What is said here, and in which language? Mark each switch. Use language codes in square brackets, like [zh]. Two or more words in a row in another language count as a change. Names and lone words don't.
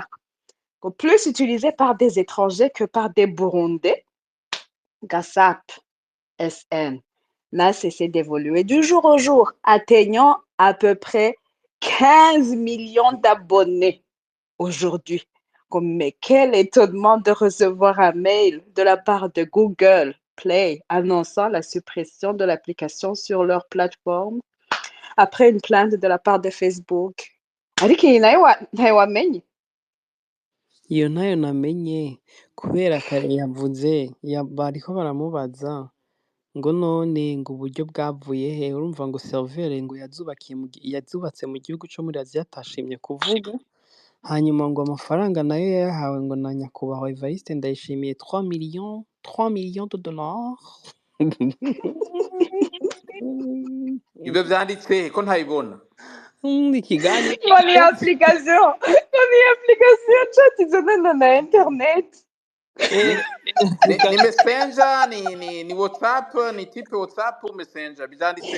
[fr] Plus utilisé par des étrangers que par des Burundais, GASAP SN n'a cessé d'évoluer du jour au jour, atteignant à peu près 15 millions d'abonnés aujourd'hui. Mais quel étonnement de recevoir un mail de la part de Google Play annonçant la suppression de l'application sur leur plateforme après une plainte de la part de Facebook. [rn] Ariko iyi nayo wamenye? Iyo nayo namenye kubera kare yavuze bariko baramubaza ngo none ngo uburyo bwavuye he urumva ngo serveur ngo yazubatse mu gihugu cyo muri Aziya atashimye kuvuga hanyuma ngo amafaranga nayo yahawe ngo na nyakubahwa Evariste Ndayishimiye [fr] 3 millions de dollars. [rn] ibyo byanditse ko ntayibona ikiganiro ni application chat izana na internet ni messenger ni WhatsApp ni type WhatsApp messenger byanditse